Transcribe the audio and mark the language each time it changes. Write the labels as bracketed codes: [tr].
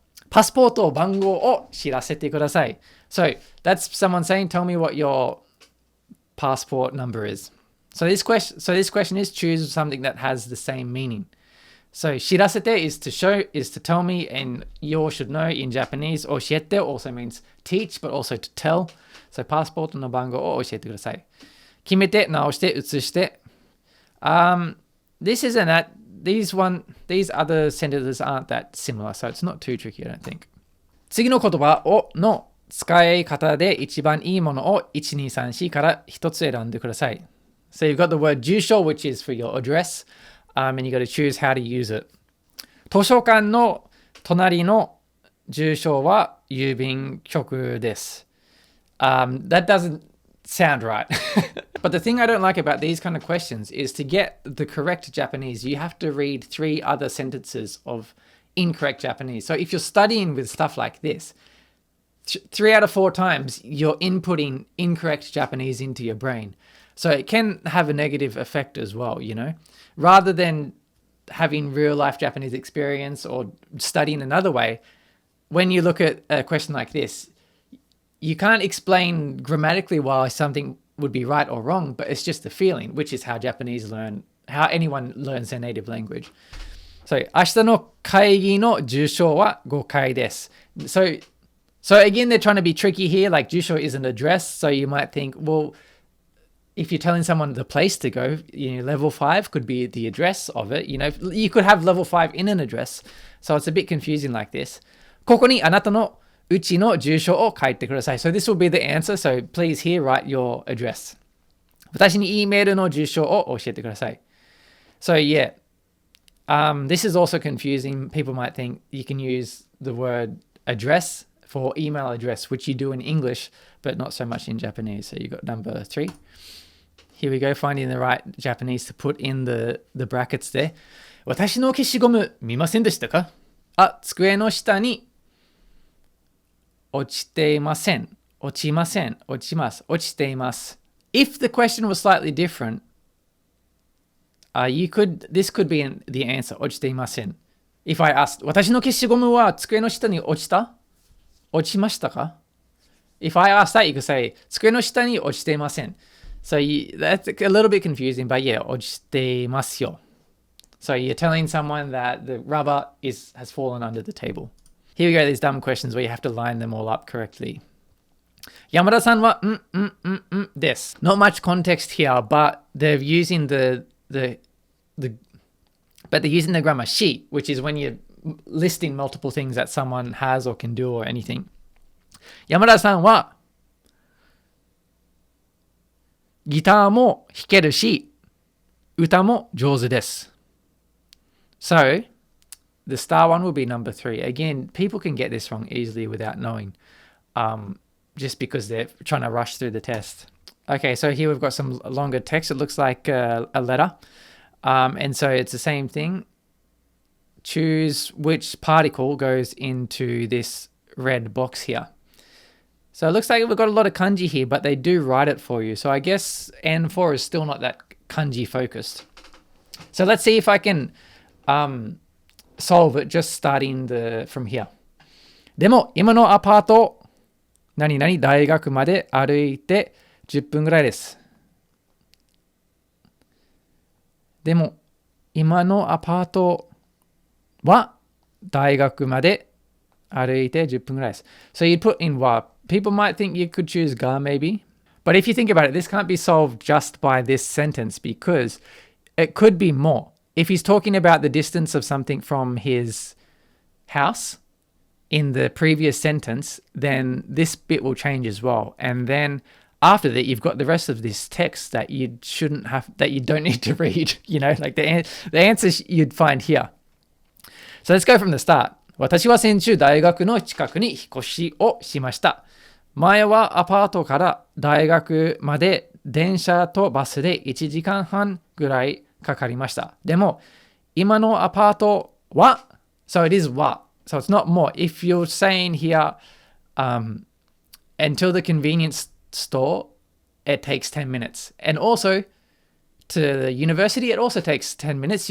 [ja] パスポート番号を知らせてください. [en] So that's someone saying, tell me what your passport number is. So this question is choose something that has the same meaning. So 知らせて is to show, is to tell me, and you should know in Japanese. 教えて also means teach, but also to tell. [ja] So パスポートの番号を教えてください. 決めて、直して、写して. [en] This isn't these other sentences aren't that similar, so it's not too tricky, I don't think. [ja] 次の言葉をの使い方で一番いいものを1、2、3、4から一つ選んでください。 [en] So you've got the word 住所 which is for your address, and you got to choose how to use it. [ja] 図書館の隣の住所は郵便局です。 [en] That doesn't sound right. But the thing I don't like about these kind of questions is to get the correct Japanese, you have to read 3 other sentences of incorrect Japanese. So if you're studying with stuff like this, 3 out of 4 times you're inputting incorrect Japanese into your brain. So it can have a negative effect as well, you know. Rather than having real life Japanese experience or studying another way, when you look at a question like this, you can't explain grammatically why something would be right or wrong, but it's just the feeling, which is how anyone learns their native language. [ja] So, 明日の会議の住所は5階です。 [en] So again, they're trying to be tricky here. Like, 住所 is an address, so you might think, well, if you're telling someone the place to go, you know, level 5 could be the address of it. You know, you could have level 5 in an address. So it's a bit confusing like this. [ja] ここにあなたのうちの住所を書いてください. [en] So this will be the answer. So please here write your address. [ja] 私に E メールの住所を教えてください. [en] So yeah, this is also confusing. People might think you can use the word address for email address, which you do in English, but not so much in Japanese. So you got number 3. Here we go, finding the right Japanese to put in the brackets there. [ja] 私の消しゴム見ませんでしたか？あ、机の下に落ちていません。落ちません。落ちます。落ちています。 [en] If the question was slightly different, this could be the answer. [ja] 落ちていません。 [en] If I asked, [ja] 私の消しゴムは机の下に落ちた？落ちましたか？ [en] If I asked that, you could say, [ja] 机の下に落ちていません。 [en] So that's a little bit confusing, but yeah, [ja] 落ちていますよ。 [en] So you're telling someone that the rubber has fallen under the table. Here we go, these dumb questions where you have to line them all up correctly. Yamada-san wa this. Not much context here, but they're using they're using the grammar she, which is when you're listing multiple things that someone has or can do or anything. [ja] Yamada-san wa ギターも弾けるし、歌も上手です。 [en] So, the star one will be number 3. Again, people can get this wrong easily without knowing, just because they're trying to rush through the test. Okay, so here we've got some longer text. It looks like a letter. And so it's the same thing. Choose which particle goes into this red box here. So it looks like we've got a lot of kanji here, but they do write it for you. So I guess N4 is still not that kanji focused. So let's see if I can solve it just starting from here. [ja] でも今のアパート何々大学まで歩いて10分ぐらいです。でも今のアパートは大学まで歩いて10分ぐらいです。 [en] So you put in wa. People might think you could choose ga maybe. But if you think about it, this can't be solved just by this sentence because it could be more. If he's talking about the distance of something from his house in the previous sentence, then this bit will change as well. And then after that, you've got the rest of this text that you don't need to read, you know, like the answers you'd find here. So let's go from the start. [ja] 私は先週大学の近くに引っ越しをしました。前はアパートから大学まで電車とバスで1時間半ぐらいかかりました。でも、今のアパートは [en] so it is wa. So it's not more. If you're saying here, until the convenience store, it takes 10 minutes. And also, to the university, it also takes 10 minutes.